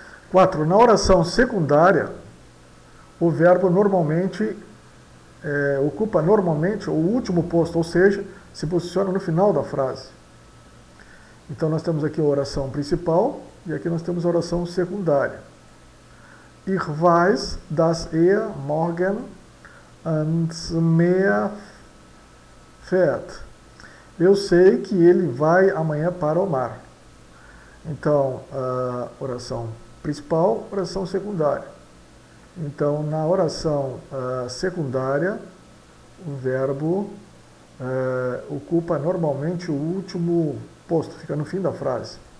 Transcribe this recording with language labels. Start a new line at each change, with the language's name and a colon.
Portuguese: 4. Na oração secundária, o verbo normalmente ocupa normalmente o último posto, ou seja, se posiciona no final da frase. Então nós temos aqui a oração principal e aqui nós temos a oração secundária.
German: Ich weiß, dass morgen ans Meer fährt.
Portuguese: Eu sei que ele vai amanhã para o mar. Então, oração principal, oração secundária. Então, na oração secundária, o verbo ocupa normalmente o último posto, fica no fim da frase.